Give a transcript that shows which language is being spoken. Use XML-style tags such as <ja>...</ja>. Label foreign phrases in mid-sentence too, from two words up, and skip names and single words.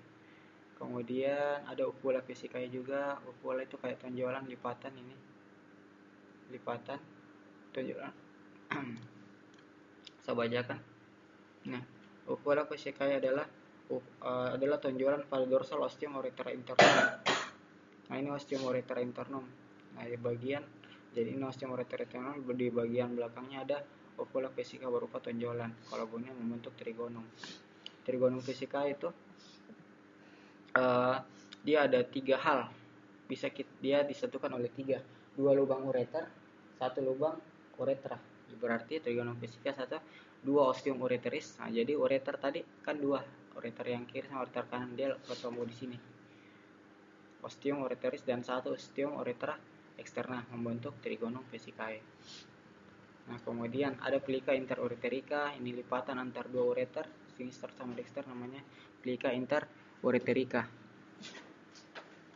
<id>Kemudian ada uvula vesicae juga. Uvula itu kayak tonjolan, lipatan ini, lipatan tonjolan. Saya bacakan. Nah, uvula vesicae adalah tonjolan pada dorsal ostium uretera internum. Nah, ini ostium uretera internum. Nah, di bagian, jadi ini ostium uretera internum, di bagian belakangnya ada uvula vesicae berupa tonjolan. Kalau bunyi membentuk trigonum. Trigonum vesicae itu dia ada 3 hal. Dia disatukan oleh 3, 2 lubang ureter, 1 lubang uretra. Berarti trigonum vesicae 2 ostium ureteris. Nah, jadi ureter tadi kan 2, ureter yang kiri sama ureter kanan, dia ketemu di sini. Ostium ureteris dan 1 ostium uretra eksterna membentuk trigonum vesicae. Nah, kemudian ada plica interureterica, ini lipatan antar 2 ureter, sinister sama dexter, namanya plica interureterica.</id>